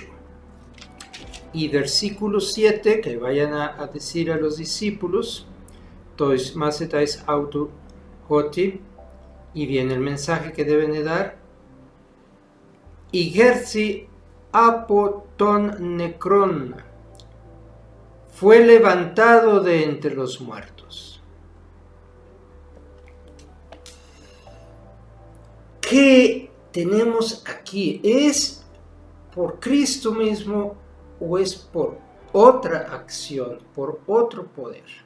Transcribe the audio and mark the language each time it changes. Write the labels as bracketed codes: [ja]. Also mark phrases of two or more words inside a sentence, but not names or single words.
[es] Y versículo 7, que vayan a decir a los discípulos, [el] τοῖς μαθηταῖς αὐτοῦ ὅτι, [es] y viene el mensaje que deben de dar. [el] ἠγέρθη ἀπὸ τῶν νεκρῶν, [es] fue levantado de entre los muertos. ¿Qué tenemos aquí? ¿Es por Cristo mismo o es por otra acción, por otro poder?